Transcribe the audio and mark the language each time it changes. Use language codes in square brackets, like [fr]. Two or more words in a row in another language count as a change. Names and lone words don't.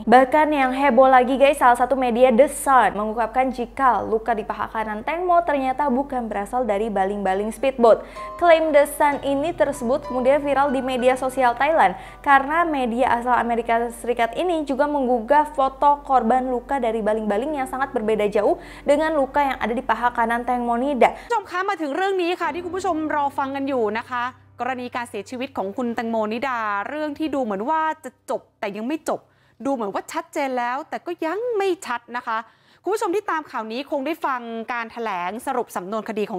[id] Bahkan yang heboh lagi guys, salah satu media The Sun mengungkapkan jika luka di paha kanan Teng Mo ternyata bukan berasal dari baling-baling speedboat. Klaim The Sun ini tersebut kemudian viral di media sosial Thailand karena media asal Amerika Serikat ini juga menggugah foto korban luka dari baling-baling yang sangat berbeda jauh dengan luka yang ada di paha kanan Teng Monida. [th] คุณผู้ชมคะมาถึงเรื่องนี้ค่ะที่คุณผู้ชมรอฟังกันอยู่นะคะกรณีการเสียชีวิตของคุณแตงโมนิดาเรื่องที่ดูเหมือนว่าจะจบแต่ยังไม่จ บดูเหมือนว่าชัดเจนแล้วแต่ก็ยังไม่ชัดนะคะคุณผู้ชมที่ตามข่าวนี้คงได้ฟังการแถลงสรุปสำนวนคดีของ